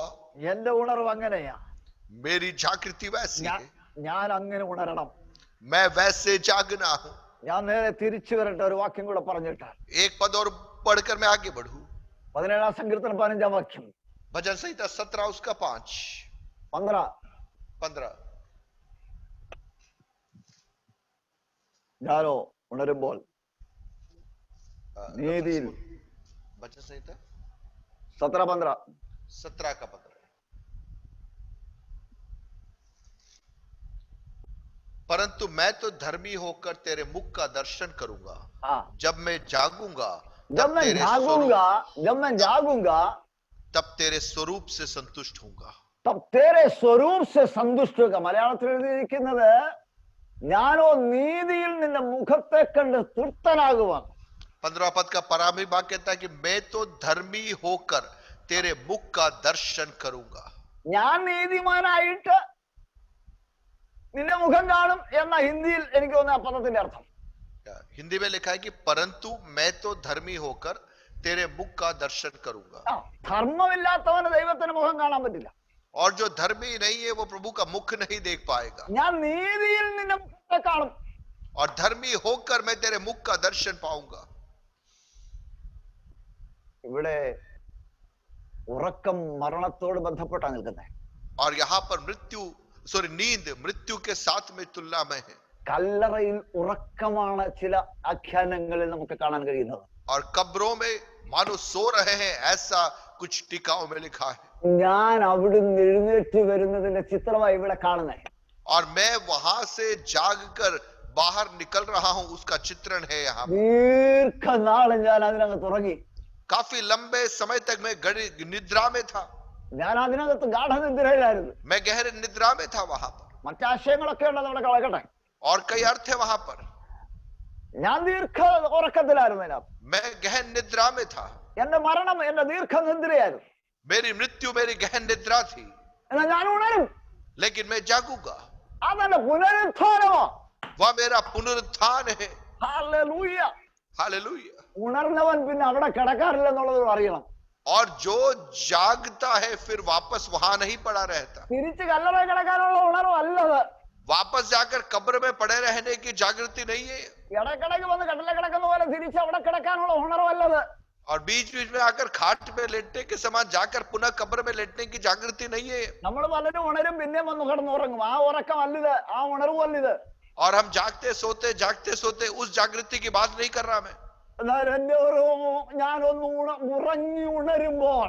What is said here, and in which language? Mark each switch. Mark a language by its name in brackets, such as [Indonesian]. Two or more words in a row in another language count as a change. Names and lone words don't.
[Malayalam] എന്റെ ഉണർവ് അങ്ങനെയാ. [Hindi] मेरी जागृति वैसी है. [Malayalam] ഞാൻ അങ്ങനെ ഉണരണം. [Hindi] मैं वैसे जागना हूं. [Malayalam] ഞാൻ നേരെ തിരിച്ചു വരട്ടെ ഒരു വാക്യം കൂടെ പറഞ്ഞിട്ട്. [Hindi] एक पद और पढ़कर मैं आगे बढ़ूं. [Malayalam] 17 സങ്കീർത്തനം 15 വാക്യം. [Hindi] भजन संहिता 17 उसका 5 15. [Malayalam] ഞാനോ ഉണരുമ്പോൾ നീതിയിൽ [Hindi] भजन संहिता 17:15 17 का 15. परंतु मैं तो धर्मी होकर तेरे मुख का दर्शन करूंगा. जब मैं जागूंगा जब मैं जागूंगा तब तेरे स्वरूप से संतुष्ट होऊंगा. तब तेरे स्वरूप से संतुष्ट होगा. [Malayalam] മലയാളത്തിൽ എഴുതിയിരിക്കുന്നത് ഞാനോ നീതിയിൽ നിന്റെ മുഖത്തെ കണ്ട് തൃപ്തനാകുവാൻ. [Hindi] 15 पद का प्रारंभिक वाक्य कहता है कि मैं तो धर्मी होकर तेरे मुख का दर्शन करूंगा. [Malayalam] ഞാൻ നീതിമാനായിട്ട് നിന്റെ മുഖം കാണും എന്ന ഹിന്ദിയിൽ എനിക്ക് തോന്നുന്ന ആ പദത്തിന്റെ അർത്ഥം. [Hindi] हिंदी में लिखा है कि परंतु मैं तो धर्मी होकर तेरे मुख का दर्शन करूंगा. [Malayalam] ധർമ്മമില്ലാത്തവന് ദൈവത്തിന്റെ മുഖം കാണാൻ പറ്റില്ല. [Hindi] और जो धर्मी नहीं है वो प्रभु का मुख नहीं देख पाएगा. [Malayalam] ഞാൻ നീതിയിൽ നിന്റെ മുഖത്തെ കാണും. [Hindi] और धर्मी होकर मैं तेरे मुख का दर्शन पाऊंगा. [Malayalam] ഇവിടെ ഉറക്കം മരണത്തോട് ബന്ധപ്പെട്ടാണ് നിൽക്കുന്നത്. [Hindi] और यहाँ पर नींद मृत्यु के साथ में तुलना में है. [Malayalam] കല്ലറയിൽ ഉറക്കമാണ് ചില ആഖ്യാനങ്ങളിൽ നമുക്ക് കാണാൻ കഴിയുന്നത്. [Hindi] और कब्रों में मानो सो रहे हैं ऐसा कुछ टीकाओं में लिखा है. [Malayalam] ഞാൻ അവിടുന്ന് എഴുന്നേറ്റ് വരുന്നതിന്റെ ചിത്രമായി ഇവിടെ കാണുന്നത്. [Hindi] और मैं वहां से जागकर बाहर निकल रहा हूं उसका चित्रण है यहाँ. [Malayalam] ദീർഘനാൾ ഞാൻ അതിനകത്ത് ഉറങ്ങി. [Hindi] काफी लंबे समय तक मैं निद्रा में था. [Malayalam] ഞാൻ അതിനകത്ത് ഗാഠനിദ്രയിലായിരുന്നു. [Hindi] मैं गहरे निद्रा में था वहां पर. [Malayalam] മറ്റാശയങ്ങളൊക്കെ ഉള്ളത് അവിടെ കളകട്ടെ. [Hindi] और कई अर्थ है वहां पर. [Malayalam] ഞാൻ ദീർഘ ഉറക്കത്തിലായിരുന്നു. അതിനകത്ത് [Hindi] मैं गहन निद्रा में था. [Malayalam] എന്റെ മരണം എന്റെ ദീർഘനിദ്രയായിരുന്നു. [Hindi] मेरी मृत्यु मेरी गहन निद्रा थी. [Malayalam] എന്നാൽ ഞാൻ ഉണരും. [Hindi] लेकिन मैं जागूंगा. [Malayalam] അതെന്റെ പുനരുത്ഥാനമോ. [Hindi] वह मेरा पुनरुत्थान है. [Malayalam] ഹല്ലേലൂയ. [Hindi] हालेलुया. [Malayalam] ഉണർന്നവൻ പിന്നെ അവിടെ കിടക്കാറില്ല എന്നുള്ളത് അറിയണം. [Hindi] और जो जागता है फिर वापस वहां नहीं पड़ा रहता. [Malayalam] തിരിച്ച് കല്ലറയിൽ കിടക്കാനുള്ള ഉണർവല്ലത്. [Hindi] वापस जाकर कब्र में पड़े रहने की जागृति नहीं है. [Malayalam] ഇടക്കിടക്ക് വന്ന് കട്ടിലെ കിടക്കുന്ന പോലെ തിരിച്ച് അവിടെ കിടക്കാനുള്ള ഉണർവല്ലത്. [Hindi] और बीच बीच में आकर खाट में लेटने के समान जाकर पुनः कब्र में लेटने की जागृति नहीं है. [Malayalam] നമ്മൾ പലരും ഉണരും പിന്നെ വന്ന് കിടന്നുറങ്ങും. ആ ഉറക്കം അല്ലിത്, ആ ഉണർവ് അല്ലിത്. [Hindi] और हम जागते सोते उस जागृति की बात नहीं कर रहा मैं. [Malayalam] എന്നാൽ എന്റെ ഞാനൊന്ന് ഉറങ്ങി ഉണരുമ്പോൾ